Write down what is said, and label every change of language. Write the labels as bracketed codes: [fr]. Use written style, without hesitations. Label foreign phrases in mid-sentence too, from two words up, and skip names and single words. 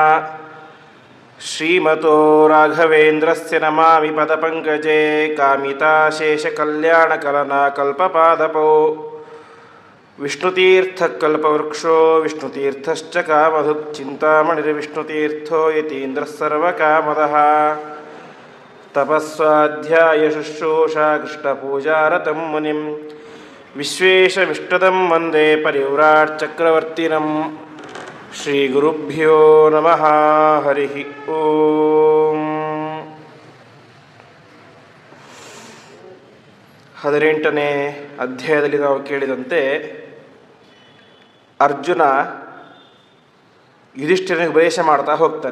[sa] ಶ್ರೀಮತೋ ರಾಘವೇಂದ್ರಸ್ಯ ನಮಾಮಿ ಪದಪಂಕಜೇ ಕಾಮಿತಾಶೇಷಕಲ್ಯಾಣಕಲನಾ ಕಲ್ಪಪಾದಪೋ ವಿಷ್ಣುತೀರ್ಥಕಲ್ಪವೃಕ್ಷೋ ವಿಷ್ಣುತೀರ್ಥಶ್ಚ ಕಾಮಧುಕ್ ಚಿಂತಾಮಣಿರ್ವಿಷ್ಣುತೀರ್ಥೋ ಯತೀಂದ್ರಃ ಸರ್ವಕಾಮದಃ ತಪಸ್ವಾಧ್ಯಾಯ ಶುಶ್ರೂಷಾ ಕೃಷ್ಣಪೂಜಾರತಂ ಮುನಿಂ ವಿಶ್ವೇಶಮಿಷ್ಟದಂ ವಂದೇ ಪರಿವ್ರಾಟ್ ಚಕ್ರವರ್ತಿನಂ. ಶ್ರೀಗುರುಭ್ಯೋ ನಮಃ. ಹರಿ ಓಂ. [kn] 18ನೇ ಅಧ್ಯಾಯದಲ್ಲಿ ನಾವು ಕೇಳಿದಂತೆ ಅರ್ಜುನ ಯುಧಿಷ್ಠಿರನಿಗೆ ಉಪದೇಶ ಮಾಡ್ತಾ ಹೋಗ್ತಾನೆ.